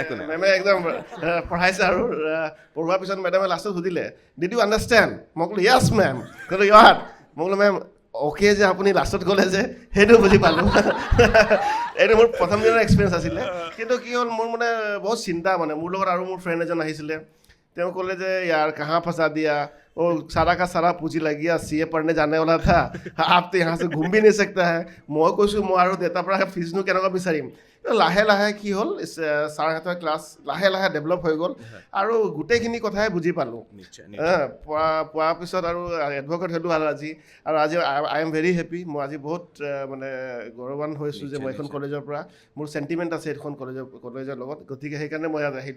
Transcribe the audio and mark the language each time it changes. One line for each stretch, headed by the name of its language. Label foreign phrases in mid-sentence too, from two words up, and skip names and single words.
Assamese: মেমে একদম পঢ়াইছে আৰু পঢ়োৱাৰ পিছত মেডামে লাষ্টত সুধিলে
English: did you understand
Assamese: মই ক'লোঁ
English: yes ma'am
Assamese: ক'লোঁ ইয়াত মই ক'লোঁ
English: ma'am okay
Assamese: যে আপুনি লাষ্টত গ'লে যে সেইটো বুজি পালোঁ এইটো মোৰ প্ৰথম দিনৰ এক্সপিৰিয়েঞ্চ আছিলে কিন্তু কি হ'ল মোৰ মানে বহুত চিন্তা মানে মোৰ লগত আৰু মোৰ ফ্ৰেণ্ড এজন আহিছিলে তেওঁ ক'লে যে ইয়াৰ
Hindi: कहाँ फंसा दिया वो सारा का सारा पूंजी लग गया CA पढ़ने जाने वाला था आप तो यहाँ से घूम भी नहीं सकता है
Assamese: মই কৈছোঁ মই আৰু দেউতাৰ পৰা ফিজনো কেনেকুৱা বিচাৰিম লাহে লাহে কি হ'ল ছাৰহঁতৰ ক্লাছ লাহে লাহে ডেভেলপ হৈ গ'ল আৰু গোটেইখিনি কথাই বুজি পালোঁ পোৱাৰ পিছত আৰু এডভকেট হ'লোঁ আৰু আজি
English: I am very happy
Assamese: মই আজি বহুত মানে গৌৰৱান হৈছোঁ যে মই এখন কলেজৰ পৰা মোৰ চেণ্টিমেণ্ট আছে এইখন কলেজৰ লগত গতিকে সেইকাৰণে মই ইয়াত আহিলোঁ